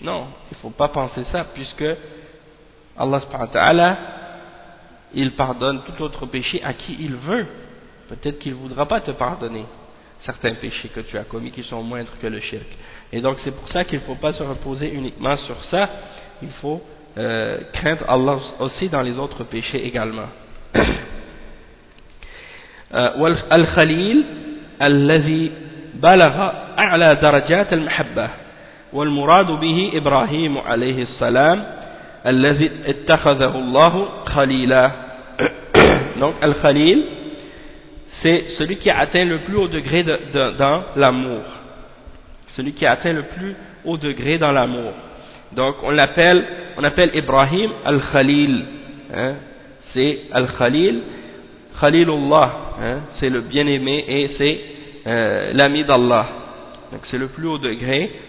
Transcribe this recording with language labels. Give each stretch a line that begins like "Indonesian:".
French: Non, il ne faut pas penser ça, puisque Allah subhanahu wa ta'ala, il pardonne tout autre péché à qui il veut. Peut-être qu'il ne voudra pas te pardonner certains péchés que tu as commis qui sont moindres que le shirk. Et donc c'est pour ça qu'il ne faut pas se reposer uniquement sur ça. Il faut craindre Allah aussi dans les autres péchés également.
Arabic: Al-Khalil alladhi balagha a'la darajat al-mahabbah والمراد به إبراهيم عليه السلام الذي اتخذه الله خليلا.
French: Donc Al-Khalil, c'est celui qui atteint le plus haut degré dans l'amour. Celui qui atteint le plus haut degré dans l'amour. Donc on appelle Ibrahim Al-Khalil. C'est Al-Khalil, Khalilullah. C'est le bien-aimé et c'est l'ami d'Allah. Donc c'est le plus haut degré